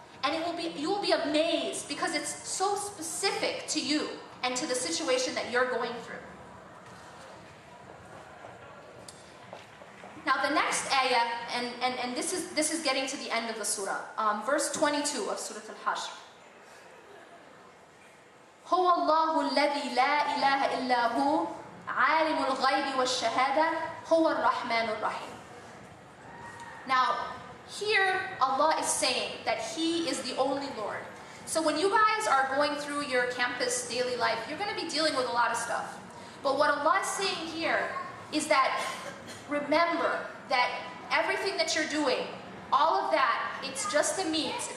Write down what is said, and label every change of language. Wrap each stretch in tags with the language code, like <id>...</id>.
<en>And you will be amazed because it's so specific to you and to the situation that you're going through. Now the next ayah, and this is getting to the end of the surah, verse 22 of Surah Al-Hashr.</en> <ar>هو الله الذي لا إله إلا هو عالم الغيب والشهادة هو الرحمن الرحيم.</ar> <en>Now, here Allah is saying that He is the only Lord. So when you guys are going through your campus daily life, you're going to be dealing with a lot of stuff. But what Allah is saying here is that remember that everything that you're doing, all of that, it's just a means.</en>